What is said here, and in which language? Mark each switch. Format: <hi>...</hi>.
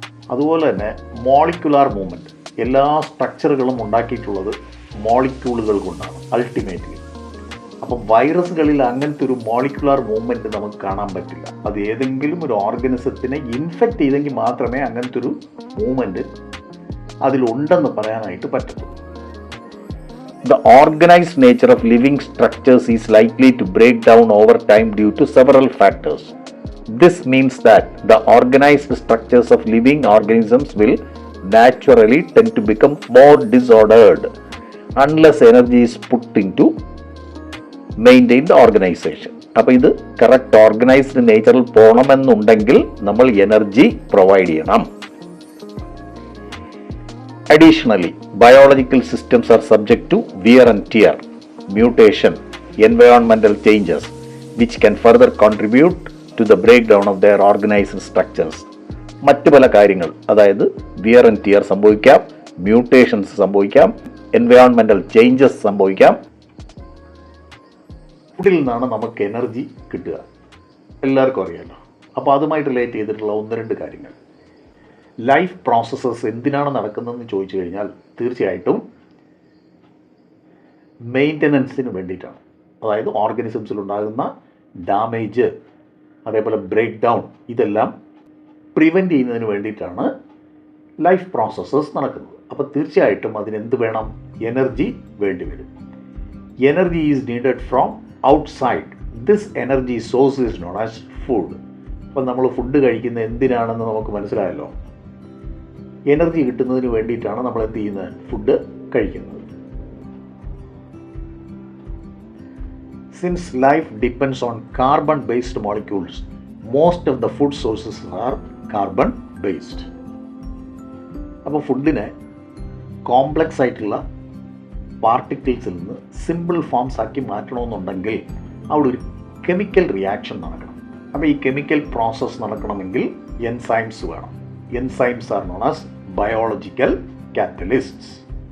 <ml>അതുപോലെ തന്നെ molecular movement. എല്ലാ സ്ട്രക്ചറുകളും ഉണ്ടാക്കിയിട്ടുള്ളത് മോളിക്യൂളുകൾ കൊണ്ടാണ് അൾട്ടിമേറ്റ്ലി. അപ്പം വൈറസുകളിൽ അങ്ങനത്തെ ഒരു മോളിക്കുലാർ മൂവ്മെന്റ് നമുക്ക് കാണാൻ പറ്റില്ല. അത് ഏതെങ്കിലും ഒരു ഓർഗനിസത്തിനെ ഇൻഫെക്റ്റ് ചെയ്തെങ്കിൽ മാത്രമേ അങ്ങനത്തെ ഒരു മൂവ്മെന്റ് അതിലുണ്ടെന്ന് പറയാനായിട്ട് പറ്റത്തുള്ളൂ.</ml> <en>The organized nature of living structures is likely to break down over time due to several factors. This means that the organized structures of living organisms will naturally tend to become more disordered unless energy is put into maintain the organization.</en> <ml>അപ്പോൾ ഇത് correct organised നേച്ചറിൽ പോകണമെന്നുണ്ടെങ്കിൽ നമ്മൾ energy provide ചെയ്യണം.</ml> <en>Additionally, biological systems are subject to wear and tear, mutation, environmental changes, which can further contribute to the breakdown of their organized structures.</en> <ml>മറ്റു പല കാര്യങ്ങൾ, അതായത് wear and tear സംഭവിക്കാം, മ്യൂട്ടേഷൻസ് സംഭവിക്കാം, എൻവയോൺമെന്റൽ changes സംഭവിക്കാം. ഫുഡിൽ നിന്നാണ് നമുക്ക് എനർജി കിട്ടുക, എല്ലാവർക്കും അറിയാമല്ലോ. അപ്പോൾ അതുമായിട്ട് റിലേറ്റ് ചെയ്തിട്ടുള്ള ഒന്ന് രണ്ട് കാര്യങ്ങൾ. ലൈഫ് പ്രോസസ്സസ് എന്തിനാണ് നടക്കുന്നതെന്ന് ചോദിച്ചു കഴിഞ്ഞാൽ തീർച്ചയായിട്ടും മെയിൻ്റനൻസിന് വേണ്ടിയിട്ടാണ്. അതായത് ഓർഗനിസംസിലുണ്ടാകുന്ന ഡാമേജ്, അതേപോലെ ബ്രേക്ക് ഡൗൺ, ഇതെല്ലാം പ്രിവെൻറ്റ് ചെയ്യുന്നതിന് വേണ്ടിയിട്ടാണ് ലൈഫ് പ്രോസസ്സസ് നടക്കുന്നത്. അപ്പോൾ തീർച്ചയായിട്ടും അതിനെന്ത് വേണം? എനർജി വേണ്ടി വരും.</ml> <en>Energy is needed from outside. This energy source is known as food.</en> <ml>അപ്പം നമ്മൾ ഫുഡ് കഴിക്കുന്നത് എന്തിനാണെന്ന് നമുക്ക് മനസ്സിലായല്ലോ. എനർജി കിട്ടുന്നതിന് വേണ്ടിയിട്ടാണ് നമ്മൾ എന്ത് ചെയ്യുന്നത്? ഫുഡ് കഴിക്കുന്നത്.</ml> <en>Since life depends on carbon-based molecules, most of the food sources are carbon-based.</en> <ml>അപ്പോൾ ഫുഡിനെ കോംപ്ലക്സ് ആയിട്ടുള്ള പാർട്ടിക്കിൾസിൽ നിന്ന് സിമ്പിൾ ഫോംസ് ആക്കി മാറ്റണമെന്നുണ്ടെങ്കിൽ അവിടെ ഒരു കെമിക്കൽ റിയാക്ഷൻ നടക്കണം. അപ്പോൾ ഈ കെമിക്കൽ പ്രോസസ്സ് നടക്കണമെങ്കിൽ എൻസൈംസ് വേണം.</ml> <en>Enzymes are known as biological catalysts.</en>